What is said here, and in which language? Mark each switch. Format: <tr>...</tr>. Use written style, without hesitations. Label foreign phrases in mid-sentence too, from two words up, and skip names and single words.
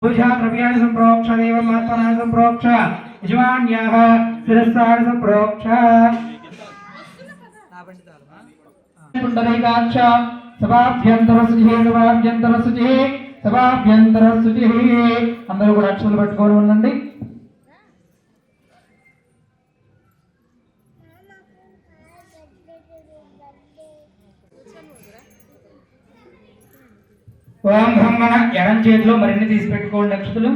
<sa>पूजा द्रव्याणि संप्रोक्ष देवमात्मनां संप्रोक्ष यजमान्याः शिरस्सान् संप्रोक्ष पुण्डरीकाक्ष सभाभ्यन्तरशुचिः</sa> <te>అందరూ కూడా అక్షరాలు పట్టుకొని ఉండండి. ఓం బ్రహ్మణ ఎడం చేతిలో మరిన్ని తీసి పెట్టుకోండి అక్షతులు.</te>